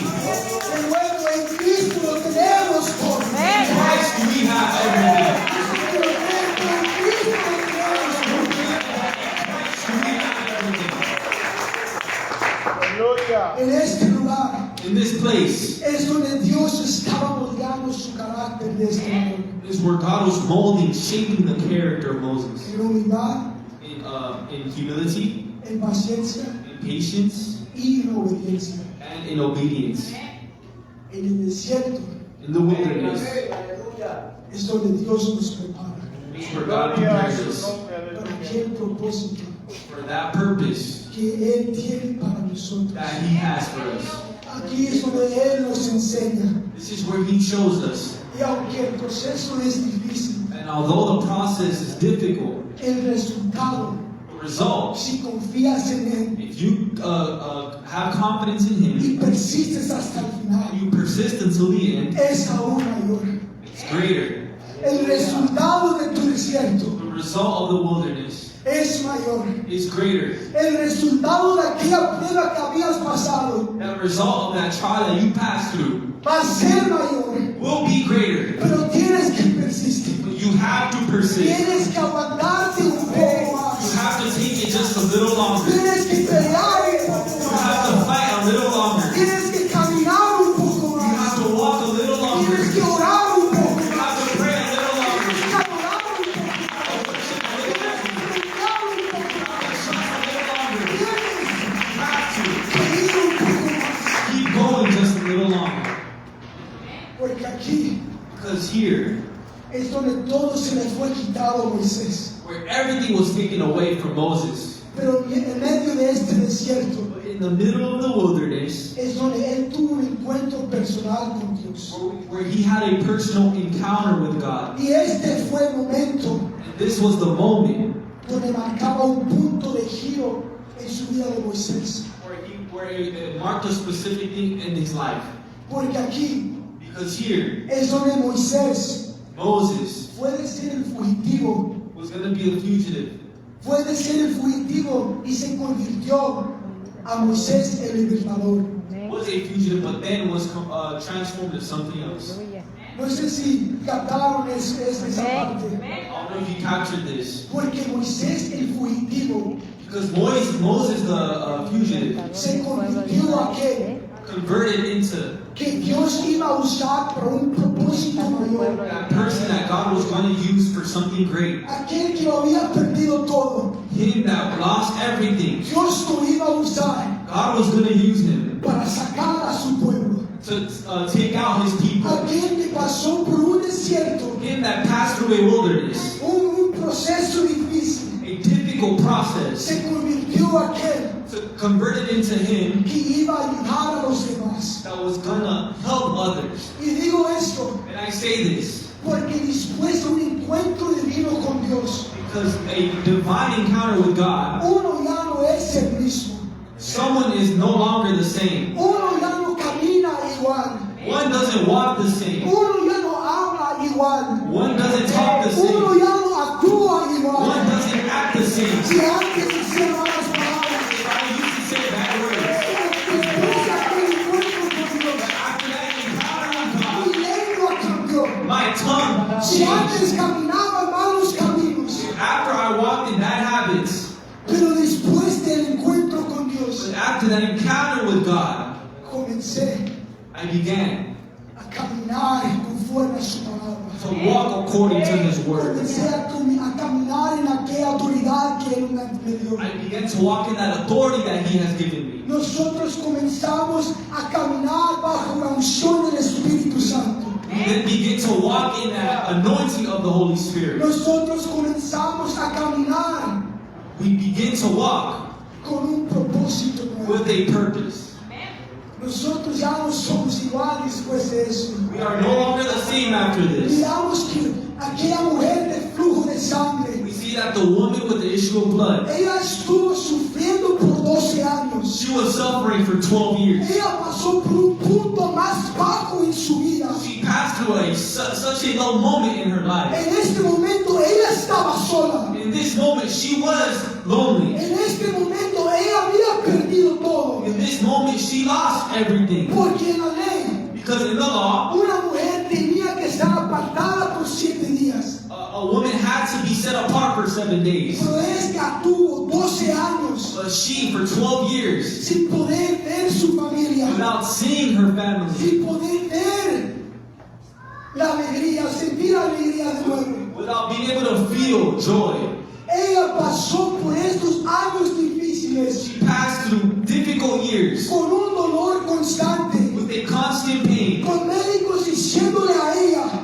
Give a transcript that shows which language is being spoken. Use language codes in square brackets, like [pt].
[es] De nuevo, en Cristo lo tenemos todo. [en] In Christ we have everything. [es] En Cristo lo tenemos todo. [en] We have everything. [es] Aleluya. En este lugar [en] In this place [es] es donde Dios estaba moldeando su carácter de este hombre. [en] is where God was molding, shaping the character of Moses. [es] En humildad, [en] In humility, [es] en paciencia [en] in patience, [es] y en obediencia. [en] and in obedience. [es] En el desierto [en] In the wilderness [es] es donde Dios nos prepara. [en] is where God [es] Gloria a [en] prepares [es] su [en] us [es] nombre. Para Aleluya. aquel propósito [en] for that purpose [es] que Él tiene para nosotros. [en] that He has for us. [es] Aquí es donde Él nos enseña. [en] This is where He shows us. [es] Y aunque el proceso es difícil, [en] And although the process is difficult, [es] el resultado, [en] the result, [es] si confías en Él [en] if you have confidence in Him, [es] y persistes hasta el final, [en] you persist until the end, [es] es aún mayor. [en] it's greater. [es] El resultado de tu desierto [en] The result of the wilderness [es] es mayor. [en] is greater. [es] El resultado de aquella prueba que habías pasado [en] That result of that trial that you passed through [es] va a ser mayor. [en] will be greater. [es] Pero tienes que persistir. [en] But you have to persist. [es] Tienes que aguantarte un poco [en] You [es] más. [en] have to take it just a little longer. [es] Tienes que pelear un poco [en] You have to [es] más. [en] fight a little longer. [es] Tienes que caminar un poco [en] You have [es] más. [en] to walk a little longer. [es] Tienes que orar un poco [en] You [es] más. [en] have to pray a little longer. [es] Tienes que adorar un poco más. Tienes que predicar un poco más. Tienes [en] You have to [es] que ir un poco más. [en] keep going just a little longer. [es] Porque aquí [en] Because here, [es] es donde todo se le fue quitado a Moisés. [en] where everything was taken away from Moses, [es] Pero en medio de este desierto [en] but in the middle of the wilderness, [es] es donde él tuvo un encuentro personal con Dios. [en] where he had a personal encounter with God. [es] Y este fue el momento [en] And this was the moment [es] donde marcaba un punto de giro en su vida de Moisés. [en] where it marked a specific thing in his life. [es] Porque aquí [en] Because here, [es] es donde Moisés [en] Moses [es] fue de ser el fugitivo, [en] was going to be a fugitive. [es] fue de ser el fugitivo y se convirtió a Moisés el libertador. [en] Was a fugitive, but then was transformed into something else. [es] No sé si captaron esa parte. [en] I don't know if you captured this. [es] Porque Moisés el fugitivo [en] Because Moses the fugitive, [es] se convirtió a aquel [en] converted into [es] que Dios iba a usar para un propósito mayor. [en] that person that God was going to use for something great. [es] Aquel que lo había perdido todo, [en] Him that lost everything, [es] Dios lo iba a usar [en] God was going to use him [es] para sacar a su pueblo. [en] to take out his people. [es] Aquel que pasó por un desierto, [en] Him that passed through a wilderness, [es] un proceso difícil, [en] a difficult process, [es] se convirtió a aquel [en] converted into him [es] que iba a ayudar a los demás. [en] that was going to help others. [es] Y digo esto [en] And I say this [es] porque después de un encuentro divino con Dios, [en] because a divine encounter with God, [es] uno ya no es el mismo. [en] someone is no longer the same. [es] Uno ya no camina igual. [en] One doesn't walk the same. [es] Uno ya no habla igual. [en] One doesn't talk the [es] Uno [en] same. [es] ya no actúa [en] One [es] igual. [en] doesn't act the same. [es] Si antes hacía malas palabras, [en] I used to say bad words. [es] después de aquel encuentro con Dios, [en] After that encounter with God, [es] mi lengua cambió. [en] my tongue [es] Si [en] changed. [es] antes caminaba en malos caminos, [en] After I walked in bad habits, [es] pero después del encuentro con Dios, [en] but after that encounter with God, [es] comencé [en] I began [es] a caminar conforme a su palabra. [en] to walk according to His word. [es] Comencé a caminar en aquella autoridad que Él me dio. [en] I began to walk in that authority that He has given me. [es] Nosotros comenzamos a caminar bajo la unción del Espíritu Santo. [en] We then begin to walk in that anointing of the Holy Spirit. [es] Nosotros comenzamos a caminar [en] We begin to walk [es] con un propósito nuevo. [en] with a purpose. [es] Nosotros ya no somos iguales después de eso. [en] We are no longer the same after this. [es] Miramos que aquella mujer de flujo de sangre, [en] We see that the woman with the issue of blood, [es] ella estuvo sufriendo por 12 años. [en] she She was suffering for 12 years. [es] Ella pasó por un punto más bajo en su vida. [en] She passed through such a low moment in her life. [es] En este momento ella estaba sola. [en] In this moment, she was lonely. [es] En este momento ella había perdido todo. [en] In this moment, she lost everything. [es] Porque en la ley, [en] Because in the law, [es] una mujer tenía que estar apartada por 7 días. [en] a woman had to be set apart for 7 days. [es] Pero ella tuvo 12 años [en] But she, for 12 years, [es] sin poder ver su familia, [en] without seeing her family, [es] sin poder ver la alegría, sentir la alegría de nuevo. [en] without being able to feel joy, [es] Ella pasó por estos años difíciles [en] she passed through difficult years [es] con un dolor constante, [en] with a constant pain, [es] con médicos diciéndole a ella